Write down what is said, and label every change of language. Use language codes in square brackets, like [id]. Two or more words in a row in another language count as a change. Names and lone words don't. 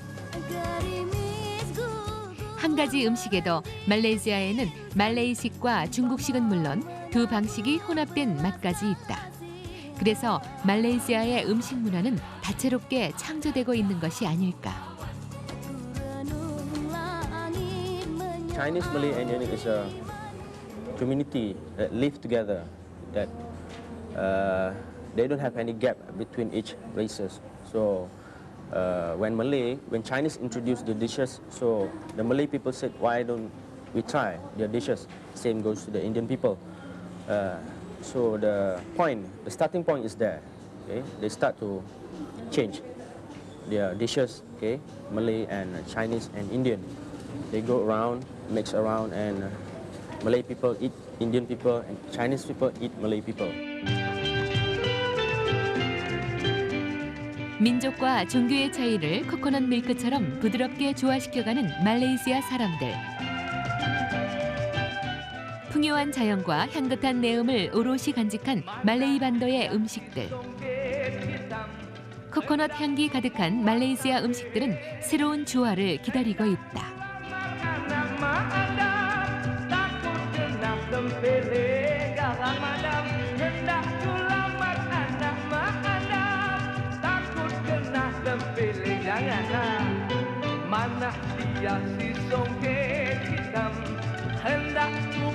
[ko] 한 가지 음식에도 말레이시아에는 말레이식과 중국식은 물론 두 방식이 혼합된 맛까지 있다. 그래서 말레이시아의 음식 문화는 다채롭게 창조되고 있는 것이 아닐까. [en] Chinese, Malay, and Indian is a community that live together. That they don't have any gap between each races. So when Chinese introduced the dishes, so the Malay people said, why don't we try their dishes? Same goes to the Indian people. So the starting point is there. Okay, they start to change their dishes. Okay, Malay and Chinese and Indian. They go around, mix around, and Malay people eat Indian people, and Chinese people eat Malay people. [ko] 민족과 종교의 차이를 코코넛 밀크처럼 부드럽게 조화시켜가는 말레이시아 사람들. 풍요한 자연과 향긋한 내음을 오롯이 간직한 말레이 반도의 음식들. 코코넛 향기 가득한 말레이시아 음식들은 새로운 조화를 기다리고 있다. [ms] Tempeleng garang madam, hendak ku lamar anak mak adam. Takut kena tempeleng janganlah. Mana dia si songket hitam, hendak